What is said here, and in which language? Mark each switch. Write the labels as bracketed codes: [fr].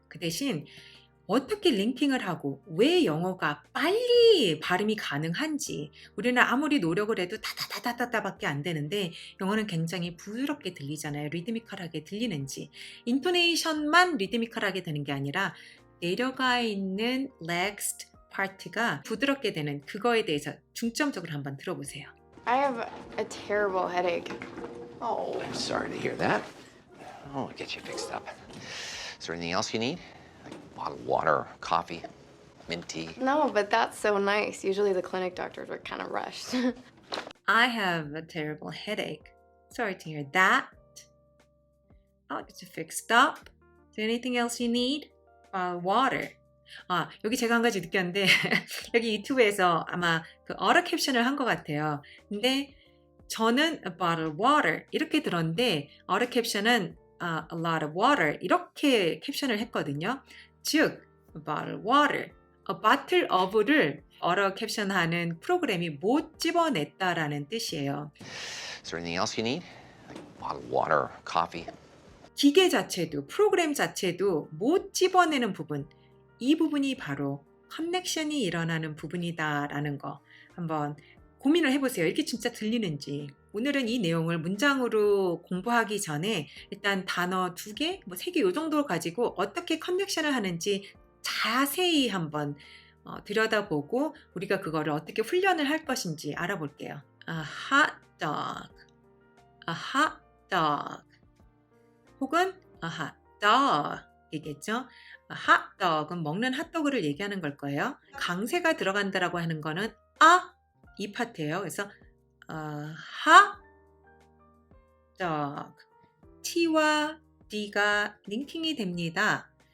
[ko] 그 대신 어떻게 링킹을 하고 왜 영어가 빨리 발음이 가능한지, 우리는 아무리 노력을 해도 다다다다다다밖에 안 되는데 영어는 굉장히 부드럽게 들리잖아요. 리드미컬하게 들리는지, 인토네이션만 리드미컬하게 되는 게 아니라 내려가 있는 next 파트가 부드럽게 되는 그거에 대해서 중점적으로 한번 들어보세요. [en] I have a terrible headache. Oh, I'm sorry to hear that. I'll get you fixed up. Is there anything else you need? Like a bottle of water, coffee, mint tea? No, but that's so nice. Usually the clinic doctors are kind of rushed. I have a terrible headache. Sorry to hear that. I'll get you fixed up. Is there anything else you need? Water. [ko] 여기 제가 한 가지 느꼈는데 여기 유튜브에서 아마 그 어라 캡션을 한 것 같아요. 근데 저는 [en] a bottle of water [ko] 이렇게 들었는데 어라 캡션은 [en] a lot of water [ko] 이렇게 캡션을 했거든요. 즉 [en] a bottle of water, a bottle of [ko] 를 어라 캡션하는 프로그램이 못 집어냈다라는 뜻이에요. [en] Is there anything else you need? Like a bottle of water, coffee? [ko] 기계 자체도 프로그램 자체도 못 집어내는 부분, 이 부분이 바로 커넥션이 일어나는 부분이다라는 거 한번 고민을 해보세요. 이렇게 진짜 들리는지. 오늘은 이 내용을 문장으로 공부하기 전에 일단 단어 2개, 3개 이 정도 가지고 어떻게 커넥션을 하는지 자세히 한번 들여다보고 우리가 그거를 어떻게 훈련을 할 것인지 알아볼게요. [en] A hot dog, a hot dog [ko] 혹은 [en] a hot dog [ko] 이겠죠. hot dog은 먹는 핫도그를 얘기하는 걸 거예요. 강세가 들어간다라고 하는 거는 이 파트예요. 그래서 hot dog T와 D가 링킹이 됩니다.